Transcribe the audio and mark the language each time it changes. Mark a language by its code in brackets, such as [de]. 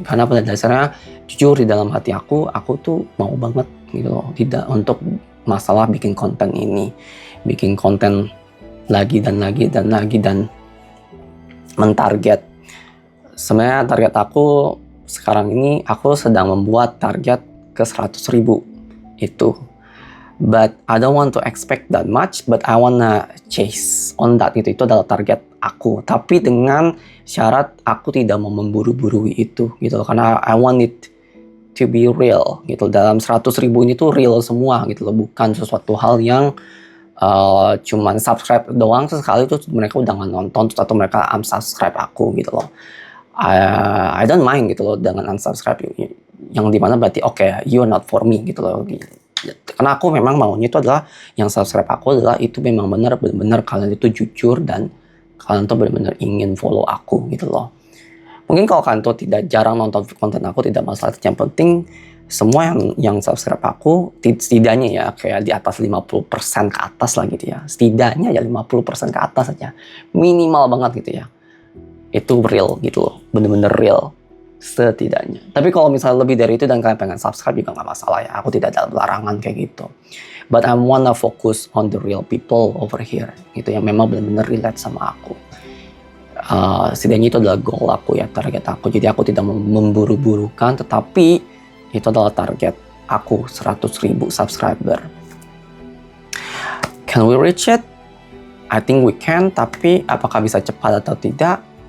[id] Karena pada dasarnya jujur di dalam hati aku tuh mau banget gitu loh, tidak untuk masalah bikin konten ini, bikin konten lagi dan lagi dan lagi, dan mentarget. Sebenarnya target aku sekarang ini, aku sedang membuat target ke 100.000 itu. [en] But I don't want to expect that much, but I wanna chase on that. [id] Itu adalah target aku, tapi dengan syarat aku tidak mau memburu-buru itu gitu loh, karena [en] I want it to be real [id] gitu. Dalam 100.000 ini tuh real semua gitu loh, bukan sesuatu hal yang cuman subscribe doang sesekali tuh mereka udah nggak nonton terus, atau mereka unsubscribe aku gitu loh. [en] I don't mind [id] gitu loh dengan unsubscribe, yang dimana berarti okay, [en] you're not for me [id] gitu loh. Karena aku memang maunya itu adalah yang subscribe aku adalah itu memang benar-benar kalian itu jujur, dan kalian tuh benar-benar ingin follow aku gitu loh. Mungkin kalau kalian tuh tidak jarang nonton konten aku tidak masalah, yang penting semua yang subscribe aku setidaknya ya kayak di atas 50% ke atas lah gitu ya. Setidaknya ya 50% ke atas aja. Minimal banget gitu ya. Itu real gitu loh. Bener-bener real. Setidaknya. Tapi kalau misalnya lebih dari itu dan kalian pengen subscribe juga nggak masalah ya. Aku tidak ada larangan kayak gitu. [en] But I wanna focus on the real people over here. [id] Gitu yang memang bener-bener relate sama aku. Setidaknya itu adalah goal aku ya, target aku. Jadi aku tidak memburu-burukan, tetapi itu adalah target aku, 100.000 subscriber. [en] Can we reach it? I think we can, [id] tapi apakah bisa cepat atau tidak?